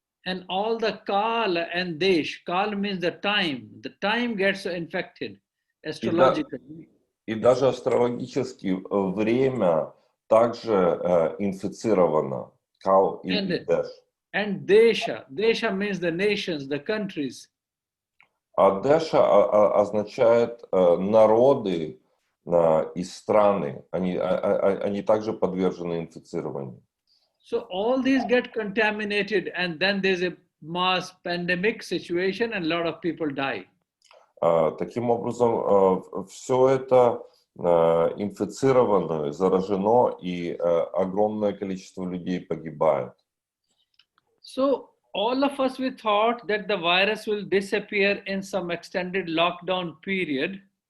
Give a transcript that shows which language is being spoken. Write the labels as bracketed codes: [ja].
[en] And all the kal and desh, kal means the time gets infected astrologically. [ru] И даже астрологически время также инфицировано. Кал и дэш. [en] And desha means the nations, the countries. [ru] А дэша означает народы и страны. Они также подвержены инфицированию. [en] So all these get contaminated, and then there's a mass pandemic situation and a lot of people die. [ru] Таким образом, все это инфицировано, заражено, и огромное количество людей погибает. [en] So all of us, we thought that the virus will disappear in some extended lockdown period.